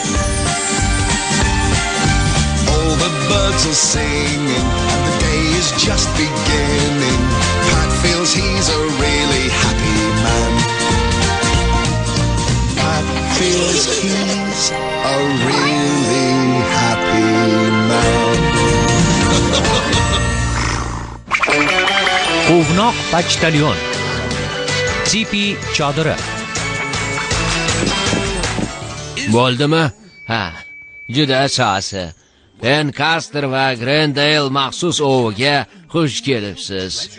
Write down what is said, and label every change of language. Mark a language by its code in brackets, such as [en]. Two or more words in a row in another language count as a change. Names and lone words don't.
[en] All the birds are singing, and the day is just beginning. Pat feels he's a really happy man. Pat feels he's a really happy man. [uz] Quvnoq Почтальон. Tipi chodiri. Bo'ldimi? Ha, juda so'zi. Lancaster va Grendale maxsus oviga xush kelibsiz.